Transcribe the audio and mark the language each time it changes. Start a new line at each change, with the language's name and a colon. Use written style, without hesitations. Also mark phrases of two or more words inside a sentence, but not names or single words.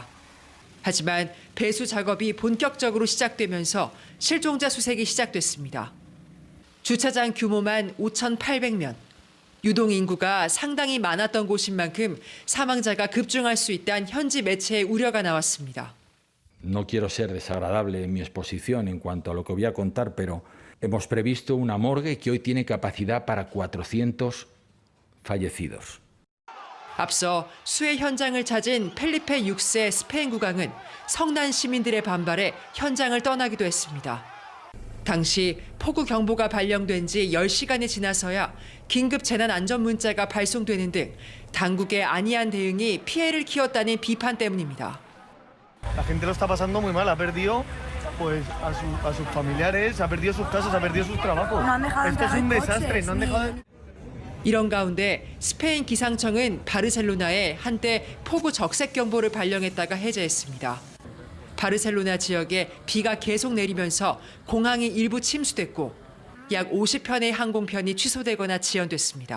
Korean: 하지만 배수 작업이 본격적으로 시작되면서 실종자 수색이 시작됐습니다. 주차장 규모만 5,800면, 유동 인구가 상당히 많았던 곳인 만큼 사망자가 급증할 수 있다는 현지 매체의 우려가 나왔습니다.
Spanish: No quiero ser desagradable en mi exposición en cuanto a lo que voy a contar, pero hemos previsto una morgue que hoy tiene capacidad para 400 fallecidos.
Korean: 앞서 수해 현장을 찾은 펠리페 6세 스페인 국왕은 성난 시민들의 반발에 현장을 떠나기도 했습니다. 당시 폭우 경보가 발령된 지 10시간이 지나서야 긴급 재난 안전 문자가 발송되는 등 당국의 안이한 대응이 피해를 키웠다는 비판 때문입니다.
Spanish: La gente lo está pasando muy mal, ha perdido pues a sus familiares, ha perdido sus casas, ha perdido sus trabajos. Esto es un desastre, no han dejado.
Korean: 이런 가운데 스페인 기상청은 바르셀로나에 한때 폭우 적색 경보를 발령했다가 해제했습니다. 바르셀로나 지역에 비가 계속 내리면서 공항이 일부 침수됐고 약 50편의 항공편이 취소되거나 지연됐습니다.